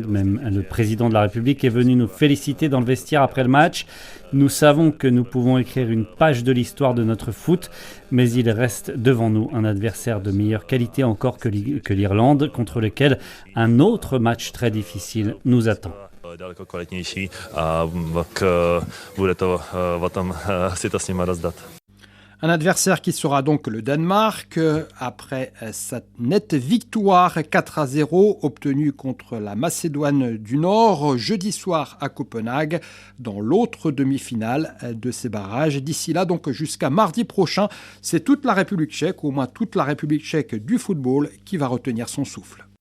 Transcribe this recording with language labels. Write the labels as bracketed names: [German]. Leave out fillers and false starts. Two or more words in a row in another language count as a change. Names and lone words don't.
[French] Même le président de la République est venu nous féliciter dans le vestiaire après le match. Nous savons que nous pouvons écrire une page de l'histoire de notre foot, mais il reste devant nous un adversaire de meilleure qualité encore que l'Irlande, contre lequel un autre match très difficile nous attend. [Czech] Daleko kvalitnější a pak bude to o tom si to s nimi rozdat. [French] Un adversaire qui sera donc le Danemark après sa nette victoire 4-0 obtenue contre la Macédoine du Nord jeudi soir à Copenhague dans l'autre demi-finale de ces barrages. D'ici là, donc jusqu'à mardi prochain, c'est toute la République tchèque, au moins toute la République tchèque du football, qui va retenir son souffle.